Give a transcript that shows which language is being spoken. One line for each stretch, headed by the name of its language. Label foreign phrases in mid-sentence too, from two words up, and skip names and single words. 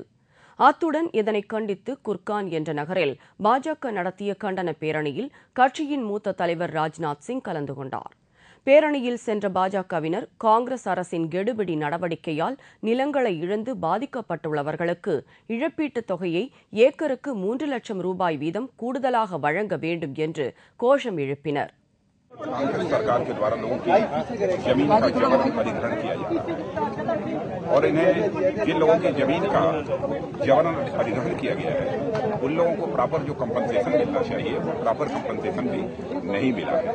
Tamil: அத்துடன் இதனை கண்டித்து குர்கான் என்ற நகரில் பாஜக நடத்திய கண்டன பேரணியில் கட்சியின் மூத்த தலைவர் ராஜ்நாத் சிங் கலந்து கொண்டார். பேரணியில் சென்ற பாஜகவினர் காங்கிரஸ் அரசின் கெடுபிடி நடவடிக்கையால் நிலங்களை இழந்து பாதிக்கப்பட்டுள்ளவர்களுக்கு இழப்பீட்டுத் தொகையை ஏக்கருக்கு 3 லட்சம் ரூபாய் வீதம் கூடுதலாக வழங்க வேண்டும் என்று கோஷம் எழுப்பினர்.
Hindi: कांग्रेस सरकार के द्वारा लोगों की जमीन का जबरन अधिग्रहण किया जा रहा है। और इन्हें जिन लोगों की जमीन का जबरन अधिग्रहण किया गया है उन लोगों को प्रॉपर जो कंपनसेशन मिलना चाहिए वो
English: proper compensation
Hindi: भी नहीं मिला है।